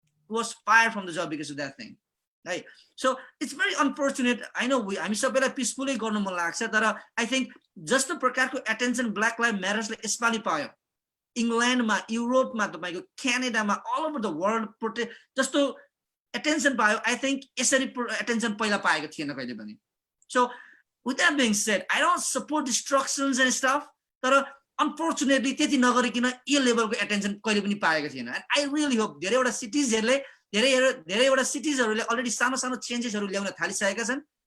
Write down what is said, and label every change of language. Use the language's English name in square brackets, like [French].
[English] was fired from the job because of that thing right so it's very unfortunate I know [Nepali] हामी सबैलाई पिसफुली गर्न मन लाग्छ तर I think जस्तो प्रकारको अटेन्सन ब्ल्याक लाइफ म्याटर्स ले यसपालि पायो इंग्ल्यान्डमा युरोपमा तपाईको क्यानाडामा [English] all over the world protest [Nepali] जस्तो attention पायो I think यसरी attention पहिला पाएको थिएन कहिले पनि. [English] So with that being said, I don't support destructions and stuff, [Nepali] तर unfortunately त्यति नगरिकन यो लेभलको attention कहिले पनि पाएको थिएन. [English] And I really hope [Nepali] धेरैवटा cities-हरुले धेरैवटा cities-हरुले already सानो सानो changes-हरु ल्याउन थालिसकेका छन्.